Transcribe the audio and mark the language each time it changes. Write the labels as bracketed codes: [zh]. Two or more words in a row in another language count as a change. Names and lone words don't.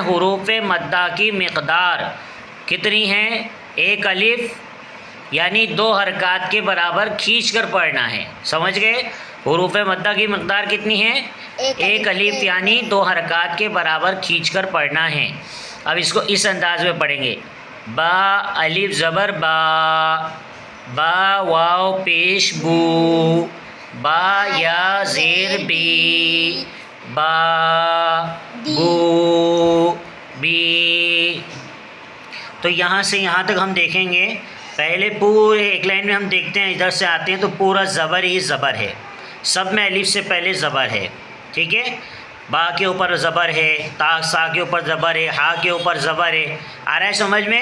[ur] حروف مدہ کی مقدار کتنی ہیں؟ 1 الف یعنی 2 حرکات کے برابر کھینچ کر پڑھنا ہے، سمجھ گئے؟ حروف مدہ کی مقدار کتنی ہے؟ 1 الف یعنی 2 حرکات کے برابر کھینچ کر پڑھنا ہے۔ اب اس کو اس انداز میں پڑھیں گے، با الف زبر با، با واو پیش بو، با یا زیر بی، با بو بی۔ تو یہاں سے یہاں تک ہم دیکھیں گے، پہلے پورے ایک لائن میں ہم دیکھتے ہیں، ادھر سے آتے ہیں تو پورا زبر ہی زبر ہے، سب میں الف سے پہلے زبر ہے، ٹھیک ہے؟ با کے اوپر زبر ہے، تا سا کے اوپر زبر ہے، ہا کے اوپر زبر ہے، آ رہا ہے سمجھ میں؟